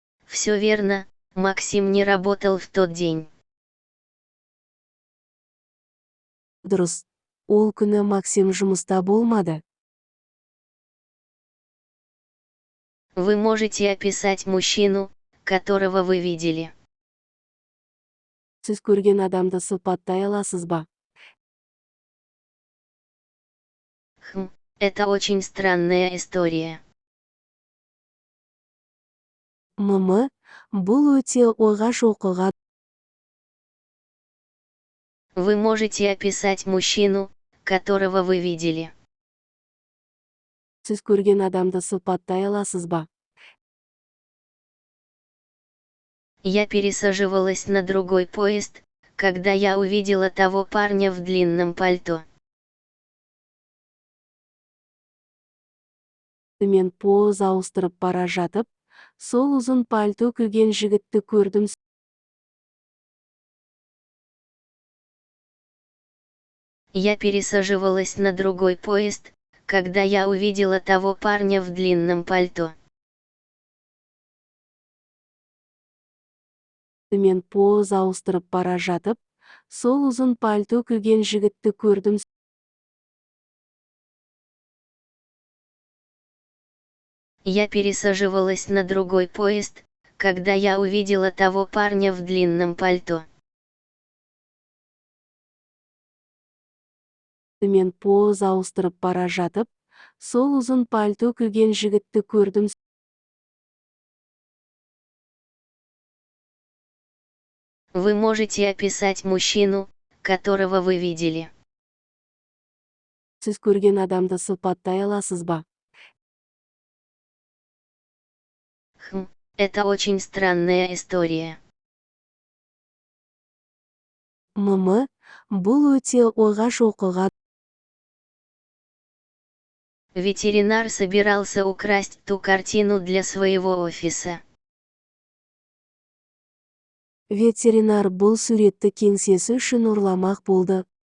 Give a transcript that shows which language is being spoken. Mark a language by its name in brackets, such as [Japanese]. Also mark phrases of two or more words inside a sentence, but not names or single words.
[Russian] Все верно, Максим не работал в тот день. [Kazakh] Дұрыс. Ол күні Максим жұмыста болмады. [Russian] Вы можете описать мужчину, которого вы видели. [Kazakh] Сіз көрген адамды сипаттай аласыз ба? [Russian] Это очень странная история. [Kazakh] Бұл өте ойғаш оқиға. [Russian] Вы можете описать мужчину, которого вы видели. [Kazakh] Сіз көрген адамды сипаттай аласыз ба? [Russian] Я пересаживалась на другой поезд, когда я увидела того парня в длинном пальто. [Kazakh] Мен поез ауыстырып бара жатып, сол ұзын пальто киген жігітті көрдім. [Russian] Я пересаживалась на другой поезд, когда я увидела того парня в длинном пальто. [Kazakh] Мен поез ауыстырып бара жатып, сол ұзын пальто киген жігітті көрдім. [Russian] Я пересаживалась на другой поезд, когда я увидела того парня в длинном пальто. [Kazakh] Мен поез ауыстырып бара жатып, сол ұзын пальто киген жігітті көрдім. [Russian] Вы можете описать мужчину, которого вы видели. [Kazakh] Сіз көрген адамды сипаттай аласыз ба? [Russian] Это очень странная история. [Kazakh] Бұл өте ойғаш оқиға. [Russian] Ветеринар собирался украсть ту картину для своего офиса. [Kazakh] Ветеринар бұл суретті кеңсесі үшін ұрламақ болды.